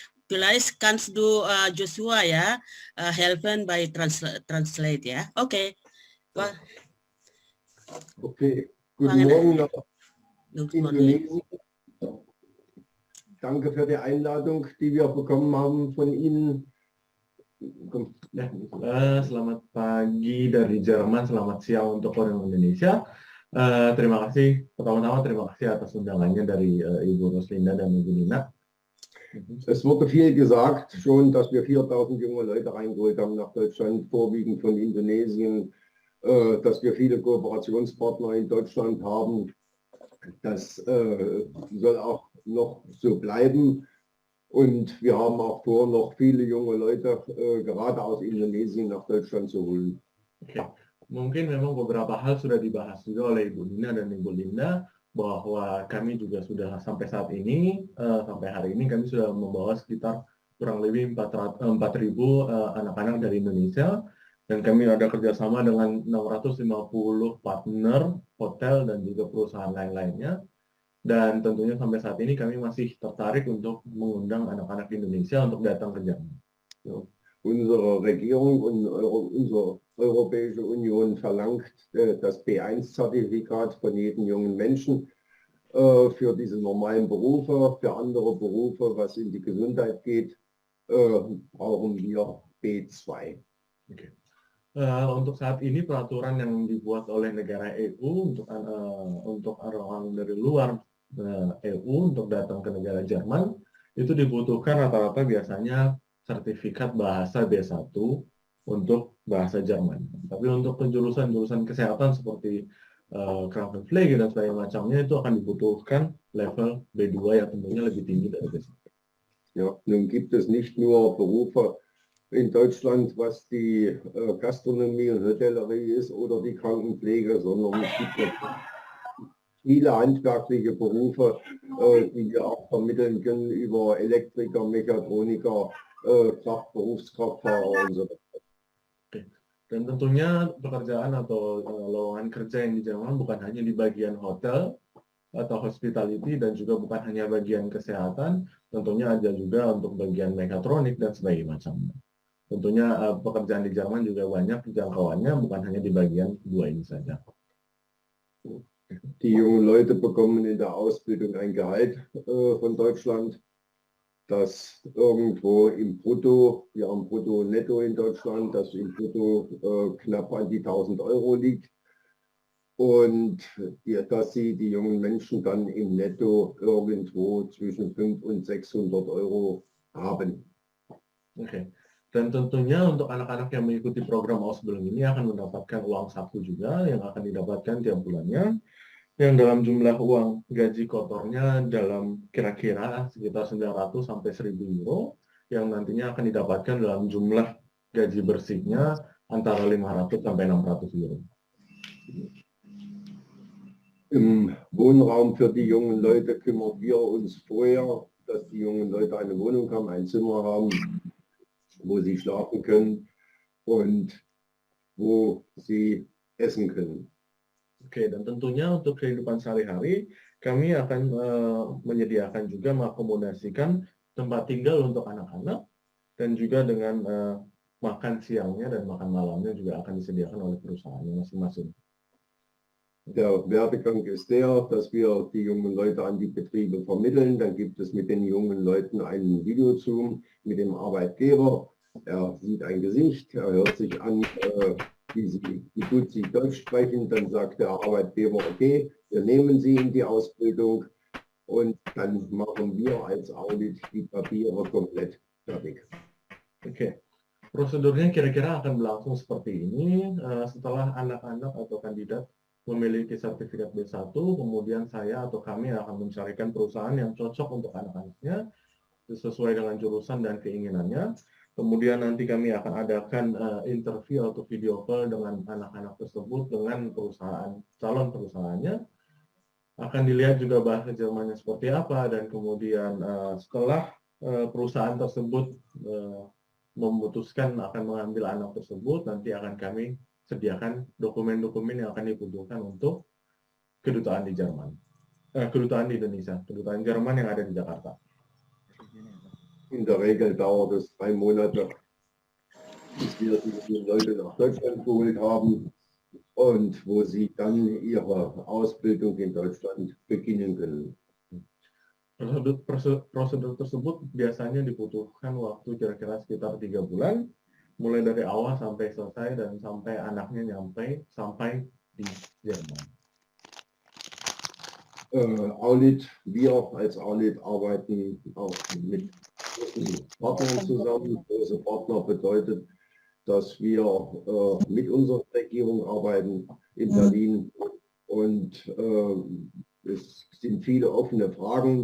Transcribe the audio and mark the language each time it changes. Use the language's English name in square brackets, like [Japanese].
[German] Vielleicht kannst du Joshua ja helfen bei Translate, ja? Okay. Okay. Guten Morgen nach Indonesien. Danke für die Einladung, die wir bekommen haben von Ihnen. [Indonesian] Selamat pagi dari Jerman, selamat siang untuk orang Indonesia. Terima kasih, pertama-tama terima kasih atas undangannya dari Ibu Roslinda dan Ibu Nina. [German] Es wurde viel gesagt schon, dass wir 4.000 junge Leute reingeholt haben nach Deutschland, vorwiegend von Indonesien, dass wir viele Kooperationspartner in Deutschland haben. Das soll auch noch so bleiben. Und wir haben auch vor, noch viele junge Leute gerade aus Indonesien nach Deutschland zu holen. Okay. [Indonesian] Mungkin memang beberapa hal sudah dibahas juga oleh Ibu Nina dan Ibu Linda, bahwa kami juga sudah sampai saat ini, sampai hari ini kami sudah membawa sekitar kurang lebih 4.000 anak-anak dari Indonesia, dan kami ada kerjasama dengan 650 partner hotel dan juga perusahaan lain-lainnya, dan tentunya sampai saat ini kami masih tertarik untuk mengundang anak-anak Indonesia untuk datang ke Jerman. [German] Unsere Regierung und unsere Europäische Union verlangt das B1-Zertifikat von jedem jungen Menschen für diese normalen Berufe. Für andere Berufe, was in die Gesundheit geht, brauchen wir B2. Okay. [Indonesian] Untuk saat ini peraturan yang dibuat oleh negara EU untuk orang dari luar EU untuk datang ke negara Jerman itu dibutuhkan rata-rata biasanya sertifikat bahasa B1 untuk bahasa Jerman. Tapi untuk jurusan-jurusan kesehatan seperti Krankenpflege dan sebagainya macamnya itu akan dibutuhkan level B2 yang tentunya lebih tinggi dari B1. [German] Ja, nun gibt es nicht nur Berufe in Deutschland, was die Gastronomie und Hotellerie ist oder die Krankenpflege, sondern es gibt viele handwerkliche Berufe, die wir auch vermitteln können über Elektriker, Mechatroniker, Berufskraftfahrer und so weiter. [Indonesian] Dan tentunya pekerjaan atau lowongan kerja yang di Jerman bukan hanya di bagian hotel atau hospitality dan juga bukan hanya bagian kesehatan, tentunya ada juga untuk bagian mekatronik dan sebagainya macamnya. Tentunya pekerjaan di Jerman juga banyak jangkauannya, bukan hanya di bagian dua ini saja. [German] Die jungen Leute bekommen in der Ausbildung ein Gehalt von Deutschland, das irgendwo im Brutto, wir haben Brutto-Netto in Deutschland, das im Brutto knapp an die 1.000 Euro liegt. Und dass sie die jungen Menschen dann im Netto irgendwo zwischen 500 und 600 Euro haben. Oke. [Indonesian] Dan tentunya untuk anak-anak yang mengikuti program Ausbildung ini akan mendapatkan uang saku juga yang akan didapatkan tiap bulannya, yang dalam jumlah uang gaji kotornya dalam kira-kira sekitar 900 sampai 1.000 euro, yang nantinya akan didapatkan dalam jumlah gaji bersihnya antara 500 sampai 600 euro. [German] Im Wohnraum für die jungen Leute kümmern wir uns vorher, dass die jungen Leute eine Wohnung haben, ein Zimmer haben, wo sie schlafen können und wo sie essen können. [Indonesian] Oke, dan tentunya untuk kehidupan sehari-hari, kami akan menyediakan juga mengakomodasikan tempat tinggal untuk anak-anak dan juga dengan makan siangnya dan makan malamnya juga akan disediakan oleh perusahaan masing-masing. [German] Der Werdegang ist der, dass wir die jungen Leute an die Betriebe vermitteln. Dann gibt es mit den jungen Leuten einen Videozoom mit dem Arbeitgeber. Er sieht ein Gesicht, er hört sich an, wie gut sie Deutsch sprechen. Dann sagt der Arbeitgeber, okay, wir nehmen sie in die Ausbildung und dann machen wir als Audit die Papiere komplett fertig. [Indonesian] Oke. Prosedurnya kira-kira akan berlangsung seperti ini. Setelah anak-anak atau kandidat memiliki sertifikat B1, kemudian saya atau kami akan mencarikan perusahaan yang cocok untuk anak-anaknya sesuai dengan jurusan dan keinginannya. Kemudian nanti kami akan adakan interview atau video call dengan anak-anak tersebut dengan perusahaan, calon perusahaannya. Akan dilihat juga bahasa Jermannya seperti apa, dan kemudian setelah perusahaan tersebut memutuskan akan mengambil anak tersebut, nanti akan kami sediakan dokumen-dokumen yang akan dibutuhkan untuk kedutaan di Jerman, kedutaan di Indonesia, kedutaan Jerman yang ada di Jakarta. [German] In der Regel dauert es 3 Monate, bis wir die Leute nach Deutschland geholt haben und wo sie dann ihre Ausbildung in Deutschland beginnen können. [Indonesian] Prosedur tersebut biasanya dibutuhkan waktu kira-kira sekitar 3 bulan, mulai dari awal sampai selesai dan sampai anaknya sampai di Jerman. [German] Audit, wir als Audit arbeiten auch mit Partnern zusammen. Große Partner bedeutet, dass wir mit unserer Regierung arbeiten in Berlin und es sind viele offene Fragen.